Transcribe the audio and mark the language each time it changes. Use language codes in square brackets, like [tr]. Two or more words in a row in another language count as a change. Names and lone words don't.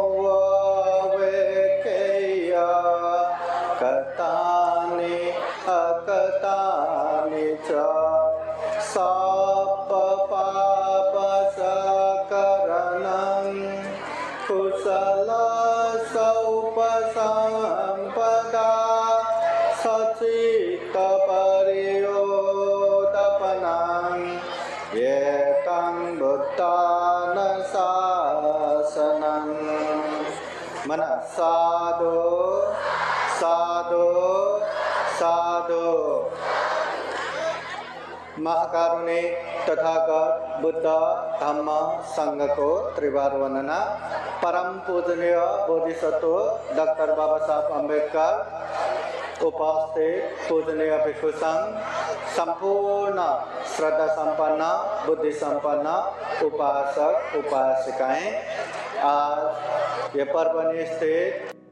[pi] वेकेया कतानि अकतानि च साप पाप सकरणं कुशल सौपसंपदा सचित्त परियोदपनं एतं बुद्धान शासनं। मन साधु साधु साधु। [hi] महाकारुणिक तथागत बुद्ध धम्म संघ को त्रिवार वंदना। परम पूजनीय बोधिसत्व डॉक्टर बाबा साहब अम्बेडकर, उपस्थित पूजनीय भिक्षु संघ, संपूर्ण श्रद्धा संपन्न बुद्धि संपन्न उपासक उपासिकाएं, आज ये परभणी स्थित